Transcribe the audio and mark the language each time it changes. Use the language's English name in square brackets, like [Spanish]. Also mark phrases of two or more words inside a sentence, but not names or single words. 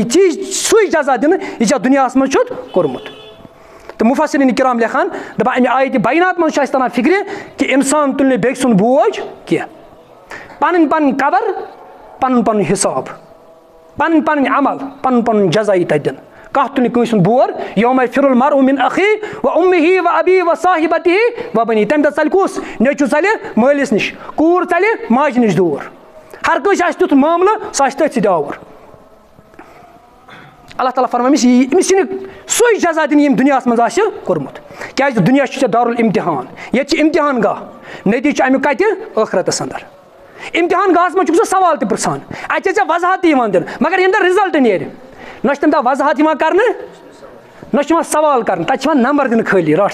[Kashmiri] ژےٚ سُے جزا دِنہٕ یہِ ژےٚ دُنیاہس منٛز چھُتھ کوٚرمُت تہٕ مُفسریٖن کرام لیکھان دَپان اَمہِ آیتہِ بینات منٛز چھُ اَسہِ تران فِکرِ کہِ اِنسان تُلہِ نہٕ بیٚکہِ سُنٛد بوج کینٛہہ پنٕنۍ پنٕنۍ قبر پنُن پنُن حِساب پنٕنۍ پنٕنۍ عمل پنُن پنُن جزا یی تتہِ دِنہٕ کانٛہہ تُلہِ نہٕ کٲنٛسہِ ہُنٛد بور [Arabic] یومَ یفِرُ المرءُ مِن أخیٖہ وأمِّهِ وأبیٖہ وصاحبتہ وبنیہ [Kashmiri] تمہِ دۄہ ژلہِ کُس نیٚچوٗ ژلہِ مٲلِس نِش کوٗر ژلہِ ماجہِ نِش دوٗر ہر کٲنٛسہِ آسہِ تیُتھ معاملہٕ سُہ آسہِ تٔتھۍ سۭتۍ آوُر اللہ تعالیٰ فرمان أمِس یی نہٕ سُے جزا دِنہٕ ییٚمۍ دُنیاہس منٛز آسہِ کوٚرمُت کیازِ دُنیا چھُ ژےٚ دارالامتحان ییٚتہِ چھِ امتحان گاہ نٔتیٖجہٕ چھُ امیُک کتہِ ٲخرتس انٛدر امتحان گاہس منٛز چھُکھ ژٕ سوال تہِ پرژھان اتہِ چھےٚ ژےٚ وضاحت تہِ یِوان دِنہٕ مگر ییٚمہِ دۄہ رِزلٹ نیرِ نہ چھِ تمہِ دۄہ وضاحت یِوان کرنہٕ نہ چھُ یِوان سوال کرنہٕ تتہِ چھِ یِوان نمبر دِنہٕ خٲلی رٹھ